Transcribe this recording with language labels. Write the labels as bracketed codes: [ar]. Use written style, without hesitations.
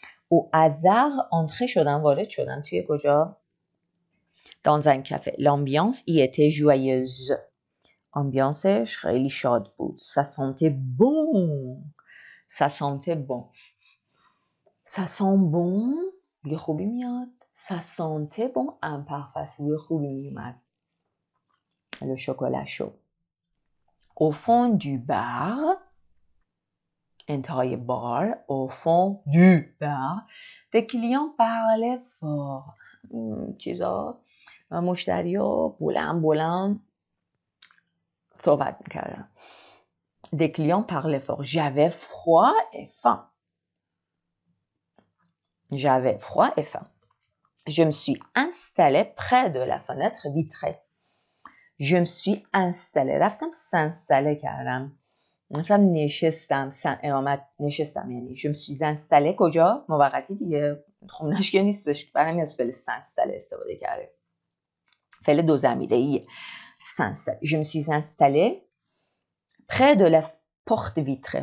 [fr] au hasard entrée شدم, [fa] وارد شدم توی کجا؟ [fr] dans un café. l'ambiance y était joyeuse. [fa] ambianceش خیلی شاد بود. [fr] ça sentait bon. ça sentait bon. ça sent bon. [fa] یه خوبی میاد. [fr] ça sentait bon. un parfum [fa] یه خوبی میاد. [fr] le chocolat chaud. au fond du bar, [fa] انتهای بار, [fr] au fond du bar, des clients parlaient fort. [fa] چیزا مشتری ها بلند صحبت میکردم. [fr] Des clients parlaient fort. J'avais froid et faim. J'avais froid et faim. Je me suis installée près de la fenêtre vitrée. Je me suis installée. [fa] رفتم s'installer کردم. رفتم نشستم. اقامت نشستم یعنی. [fr] Je me suis installée [fa] کجا؟ موقتی دیگه. خونش که نیستش. برای از فعل s'installer استفاده کرده. فعل دو ضمیره‌ایه. s'installer. [fr] Je me suis installée près de la porte vitrée.